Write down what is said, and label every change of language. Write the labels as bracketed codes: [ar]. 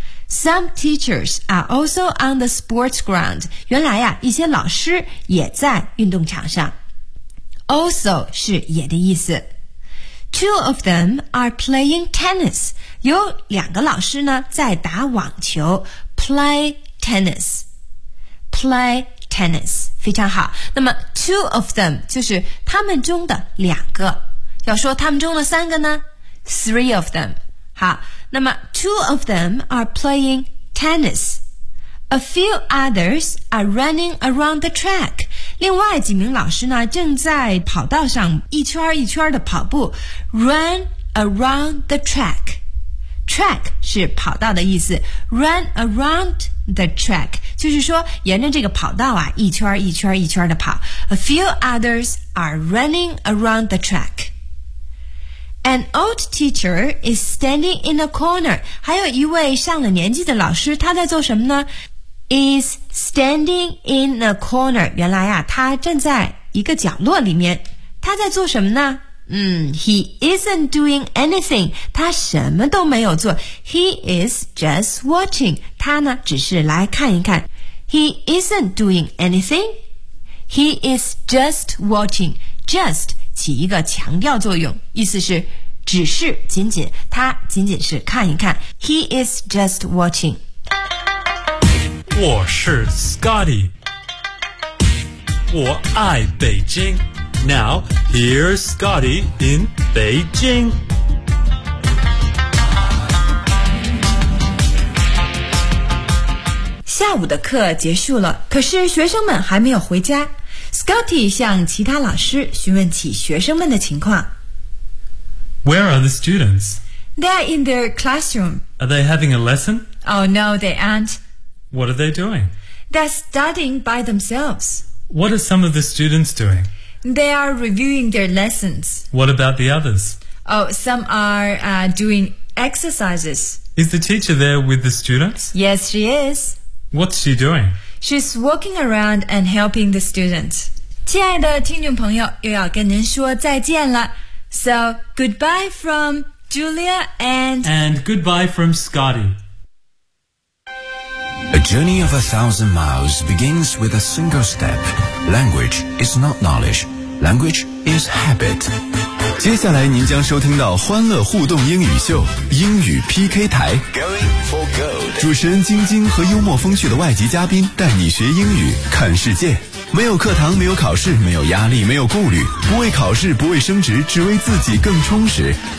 [en] Some teachers are also on the sports ground [zh] 原来呀、一些老师也在运动场上 Also 是也的意思 [en] Two of them are playing tennis [zh] 有两个老师呢在打网球 [en] Play tennisPlay tennis, [zh] 非常好。那么 [en] two of them, [zh] 就是他们中的两个。要说他们中的三个呢 ? [en] three of them. [zh] 好。 [en] 那么 two of them are playing tennis. A few others are running around the track. [zh] 另外几名老师呢正在跑道上一圈一圈的跑步。 [en] Run around the track. Track [zh] 是跑道的意思。 [en] Run around the track. [zh] 就是说沿着这个跑道啊一圈一圈一圈的跑 [en] A few others are running around the track An old teacher is standing in a corner [zh] 还有一位上了年纪的老师他在做什么呢 [en] Is standing in a corner [zh] 原来啊他站在一个角落里面他在做什么呢 [en] He isn't doing anything [zh] 他什么都没有做 [en] He is just watching [zh] 他呢只是来看一看 He isn't doing anything He is just watching Just 起一个强调作用意思是只是仅仅他仅仅是看一看 He is just watching 我是 Scotty 我爱北京 [en] Now, here's Scotty in Beijing. [zh] Scotty 向其他老师询问起学生们的情况。 [en] Where are the students? They're in their classroom. Are they having a lesson? Oh, no, they aren't. What are they doing? They're studying by themselves. What are some of the students doing? They are reviewing their lessons. What about the others? Oh, some are doing exercises. Is the teacher there with the students? Yes, she is. What's she doing? She's walking around and helping the students. [zh] 亲爱的听众朋友，又要跟您说再见了。 [en] So, goodbye from Julia and... And goodbye from Scotty. A journey of 1,000 miles begins with a single step. Language is not knowledge. Language is habit. [zh] 接下来您将收听到欢乐互动英语秀英语 PK 台 [en] Going for gold. [zh] 主持人晶晶和幽默风趣的外籍嘉宾带你学英语看世界。没有课堂，没有考试，没有压力，没有顾虑，不为考试，不为升职，只为自己更充实。